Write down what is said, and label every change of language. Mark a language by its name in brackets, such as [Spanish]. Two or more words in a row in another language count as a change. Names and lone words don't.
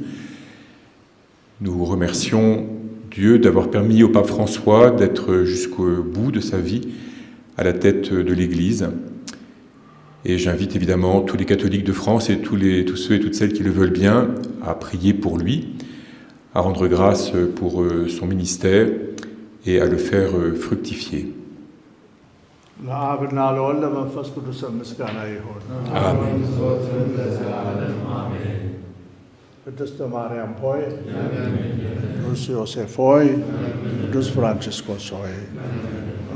[French] Nous remercions Dieu d'avoir permis au pape François d'être jusqu'au bout de sa vie à la tête de l'Église. Et j'invite évidemment tous les catholiques de France et tous ceux et toutes celles qui le veulent bien à prier pour lui, à rendre grâce pour son ministère et à le faire fructifier. Amen. [Amharic] ቅድስት ማርያም ሆይ ቅዱስ ዮሴፍ ሆይ ቅዱስ ፍራንቺስኮስ ሆይ